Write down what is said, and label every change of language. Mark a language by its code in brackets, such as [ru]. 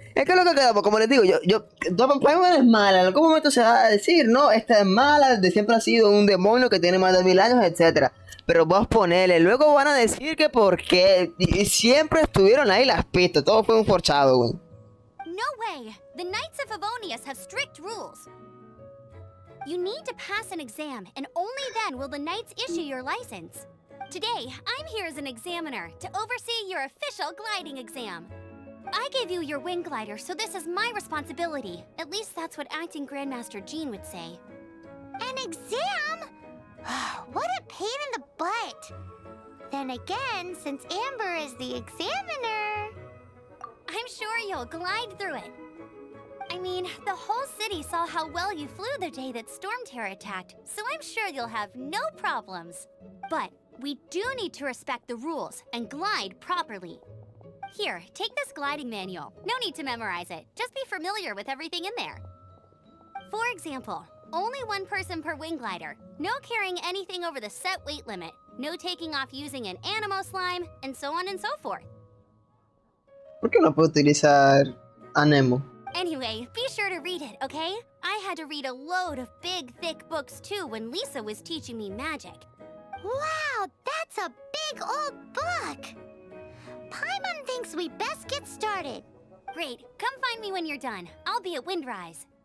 [es] Es que lo que quedamos, como les digo, Paimon es mala, en algún momento se va a decir, no, esta es mala, de siempre ha sido un demonio que tiene más de 1000 años, etc. Pero vos ponele, luego van a decir que porque siempre estuvieron ahí las pistas, todo fue un forchado, güey. [en] No way! The Knights of Favonius have strict rules. You need to pass an exam, and only then will the Knights issue your license. Today, I'm here as an examiner to oversee your official gliding exam. I gave you your wing glider, so this is my responsibility. At least that's what acting Grandmaster Jean would say. An exam? What a pain in the butt. Then again, since Amber is the examiner, I'm sure you'll glide through it. I mean, the whole city saw how well you flew the day that Storm Terror attacked, so I'm sure you'll have no problems. But we do need to respect the rules and glide properly. Here, take this gliding manual. No need to memorize it. Just be familiar with everything in there. For example, only one person per wing glider. No carrying anything over the set weight limit. No taking off using an animo slime, and so on and so forth. [es] ¿Por qué no puedo utilizar Anemo? [en] Anyway, be sure to read it, okay? I had to read a load of big, thick books too when Lisa was teaching me magic. Wow, that's a big old book! Paimon thinks we best get started. Great, come find me when you're done. I'll be at Windrise.